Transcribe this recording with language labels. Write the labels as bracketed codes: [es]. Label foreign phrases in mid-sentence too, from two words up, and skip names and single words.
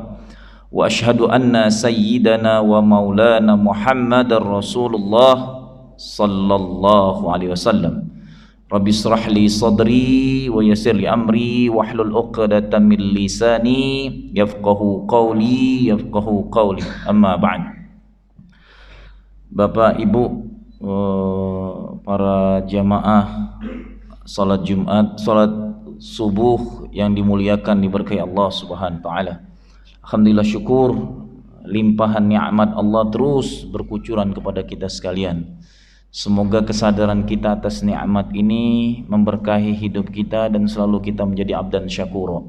[ar] وأشهد أن سيدنا ومولانا محمدا رسول الله صلى الله عليه وسلم. رب اشرح لي صدري ويسر لي أمري واحلل عقدة من لساني يفقهوا قولي. أما بعد. [id] Bapak Ibu, para jamaah salat Jumat, salat subuh yang dimuliakan, diberkahi Allah [ar] سبحانه وتعالى. [id] Alhamdulillah, syukur limpahan nikmat Allah terus berkucuran kepada kita sekalian. Semoga kesadaran kita atas nikmat ini memberkahi hidup kita dan selalu kita menjadi [ar] عبدا شكورا.